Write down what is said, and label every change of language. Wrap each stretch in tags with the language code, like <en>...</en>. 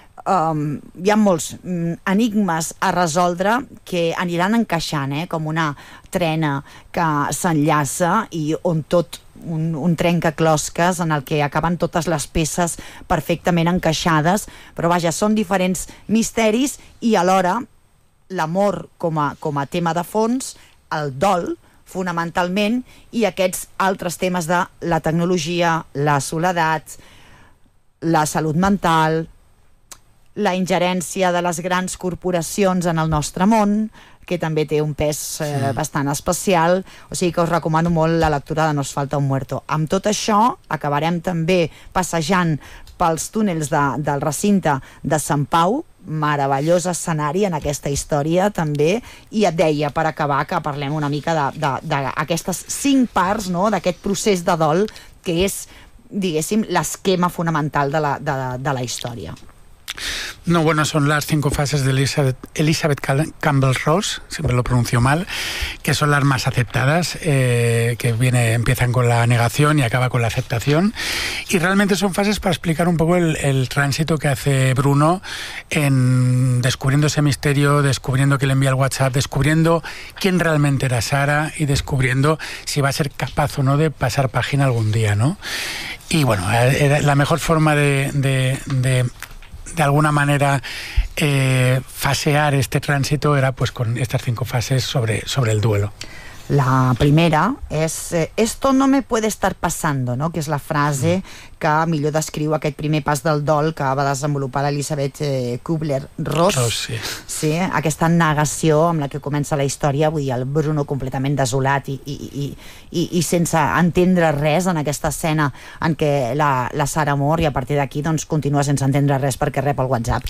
<ca>Hi ha molts enigmes a resoldre que aniran encaixant, com una trena que s'enllaça i on tot un trencaclosques en el que acaben totes les peces perfectament encaixades, però vaja, són diferents misteris i alhora l'amor com a tema de fons, el dol fonamentalment i aquests altres temes de la tecnologia, la soledat, la salut mental, la ingerència de les grans corporacions en el nostre món, que també té un pes bastant especial. O sigui que us recomano molt la lectura de No es falta un muerto. Amb tot això, acabarem també passejant pels túnels del recinte de Sant Pau, meravellós escenari en aquesta història també, i et deia per acabar que parlem una mica d'aquestes 5 parts, no?, d'aquest procés de dol que és, diguéssim, l'esquema fonamental de la història.</ca> <es>No, bueno, son las 5 fases de Elizabeth Campbell-Ross, siempre lo pronuncio mal, que son las más aceptadas, empiezan con la negación y acaba con la aceptación, y realmente son fases para explicar un poco el tránsito que hace Bruno en descubriendo ese misterio, descubriendo que le envía el WhatsApp, descubriendo quién realmente era Sara y descubriendo si va a ser capaz o no de pasar página algún día, ¿no? Y bueno, la mejor forma de alguna manera fasear este tránsito era pues con estas 5 fases sobre el duelo. La primera es esto no me puede estar pasando, ¿no?</es> <ca>Que es la frase que millor descriu aquest primer pas del dol que va desenvolupar l'Elisabeth Kubler-Ross. Oh, sí. Sí, aquesta negació amb la que comença la història, vull dir, el Bruno completament desolat i sense entendre res en aquesta escena en què la Sara mor i a partir d'aquí doncs continua sense entendre res perquè rep el WhatsApp,</ca>